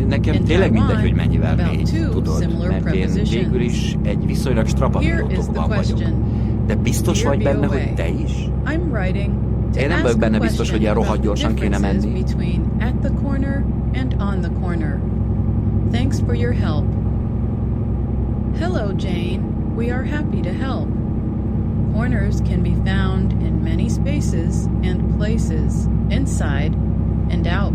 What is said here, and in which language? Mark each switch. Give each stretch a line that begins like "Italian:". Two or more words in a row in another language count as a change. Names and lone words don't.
Hungarian: Nekem tényleg mindegy, hogy mennyivel mégy, tudod, mert én végül is egy viszonylag strapabíró tokban vagyok. De biztos vagy benne, hogy te is? Én nem vagyok benne biztos, hogy ilyen rohadt gyorsan kéne menni.
English: At the corner and on the corner. Thanks for your help. Hello, Jane. We are happy to help. Corners can be found in many spaces and places, inside and out.